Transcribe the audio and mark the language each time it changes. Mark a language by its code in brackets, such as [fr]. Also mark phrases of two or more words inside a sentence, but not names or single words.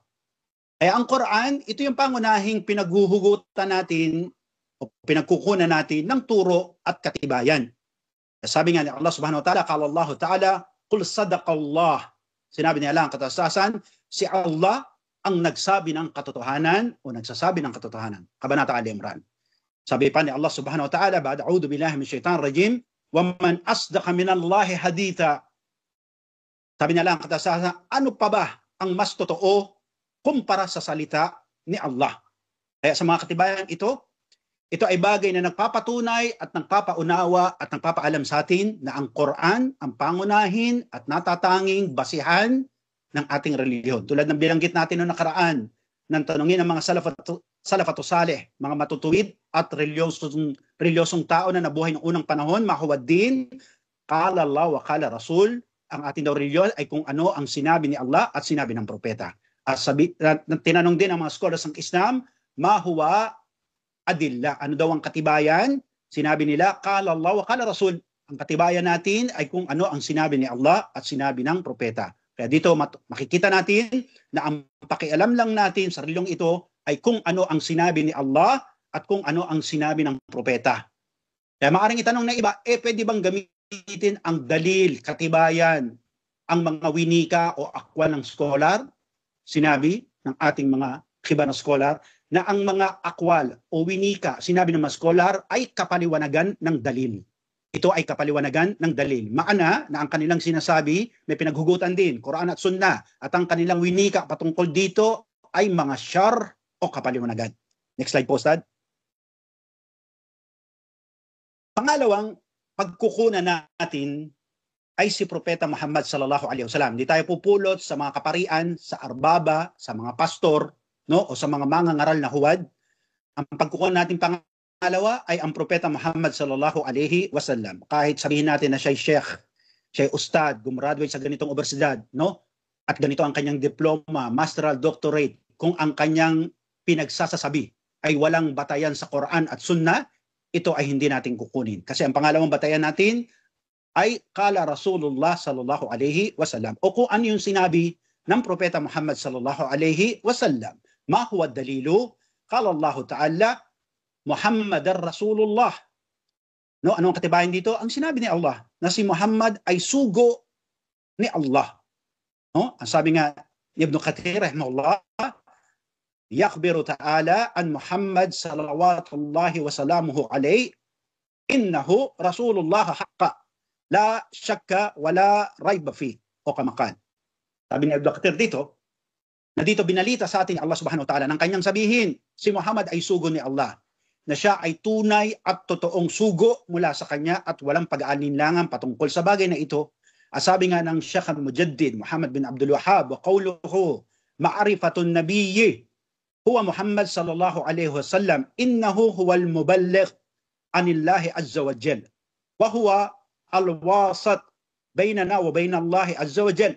[tl] Kaya ang Quran, ito yung pangunahing pinaghuhugutan natin o pinagkukunan natin ng turo at katibayan. Sabi nga ni Allah [ar] سبحانه وتعالى قال الله تعالى قل صدق الله. [tl] Sinabi ni Allah ang kataasasan, si Allah ang nagsabi ng katotohanan o nagsasabi ng katotohanan. Kabanata Al-Imran. Sabi pa ni Allah [ar] سبحانه وتعالى بعد أعوذ بالله من الشيطان الرجيم ومن أصدق من الله حديثا. [tl] Sabi ni Allah ang kataasasan, ano pa ba ang mas totoo kumpara sa salita ni Allah? Kaya sa mga katibayan ito ay bagay na nagpapatunay at nagpapaunawa at nagpapaalam sa atin na ang Quran ang pangunahin at natatanging basihan ng ating relihiyon. Tulad ng binanggit natin noong nakaraan, nang tanungin ng mga [ar] السلف الصالح, [tl] mga matutuwid at reliyosong tao na nabuhay ng unang panahon, [ar] ما هو الدين قال الله وقال الرسول, [tl] ang ating daw reliyon ay kung ano ang sinabi ni Allah at sinabi ng propeta. At tinanong din ang mga scholars ng Islam, [ar] ما هو الأدلة, [tl] ano daw ang katibayan? Sinabi nila, [ar] قال الله وقال الرسول. [tl] Ang katibayan natin ay kung ano ang sinabi ni Allah at sinabi ng propeta. Kaya dito makikita natin na ang pakialam lang natin sa reliyong ito ay kung ano ang sinabi ni Allah at kung ano ang sinabi ng propeta. Kaya maaaring itanong na iba, pwede bang gamitin ang dalil, katibayan, ang mga winika o akwal ng scholar? Sinabi ng ating mga kiba na scholar, na ang mga akwal o winika, sinabi ng mga scholar, ay kapaliwanagan ng dalil. Ito ay kapaliwanagan ng dalil. Maana na ang kanilang sinasabi, may pinaghugutan din, Quran at Sunnah, at ang kanilang winika patungkol dito ay mga syar o kapaliwanagan. [en] Next slide [tl] po, Ustad. Pangalawang pagkukunan natin ay si Propeta Muhammad [ar] صلى الله عليه وسلم. [tl] Hindi tayo pupulot sa mga kaparian, sa arbaba, sa mga pastor, no, o sa mga mangangaral na huwad. Ang pagkukunan natin pangalawa ay ang Propeta Muhammad [ar] صلى الله عليه وسلم. [tl] Kahit sabihin natin na siya sheikh, siya ustad, gumraduate sa ganitong universidad, no? At ganito ang kanyang diploma, [en] masteral doctorate, [tl] kung ang kanyang pinagsasasabi ay walang batayan sa Quran at Sunnah, ito ay hindi natin kukunin. Kasi ang pangalawang batayan natin ay [ar] قال رسول الله صلى الله عليه وسلم. [tl] O kung ano yung sinabi ng Propeta Muhammad [ar] صلى الله عليه وسلم. ما هو الدليل? قال الله تعالى محمد رسول الله. [tl] No, anong katibayan dito? Ang sinabi ni Allah na si Muhammad ay sugo ni Allah. No? Ang sabi nga ni Ibn Kathir rahimahullah, [ar] يخبر تعالى عن محمد صلوات الله وسلامه عليه أنه رسول الله حقا لا شك ولا ريب في [tl] o kamakan. Sabi ni Ibn Kathir dito, na dito binalita sa atin Allah [ar] سبحانه وتعالى [tl] nang kanyang sabihin, si Muhammad ay sugo ni Allah, na siya ay tunay at totoong sugo mula sa kanya at walang pag-aalinlangan patungkol sa bagay na ito. Sabi nga ng Sheikh al-Mujaddid Muhammad bin Abdul Wahhab, [ar] وقوله معرفة النبي هو محمد صلى الله عليه وسلم إنه هو المبلغ عن الله عز وجل وهو الوسط بيننا وبين الله عز وجل.